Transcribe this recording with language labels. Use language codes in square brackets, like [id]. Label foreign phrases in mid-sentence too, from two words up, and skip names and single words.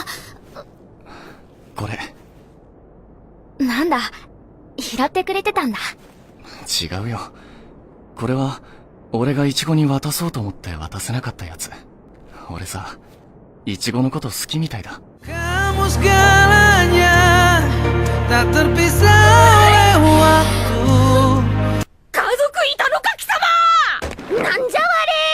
[ja] これ。なんだ、拾ってくれてたんだ。違うよ。これは、俺がイチゴに渡そうと思って渡せなかったやつ。俺さ、イチゴのこと好きみたいだ。 [id] Kamu segalanya tak terpisah oleh waktu. [ja] 家族いたのか貴様。なんじゃわれ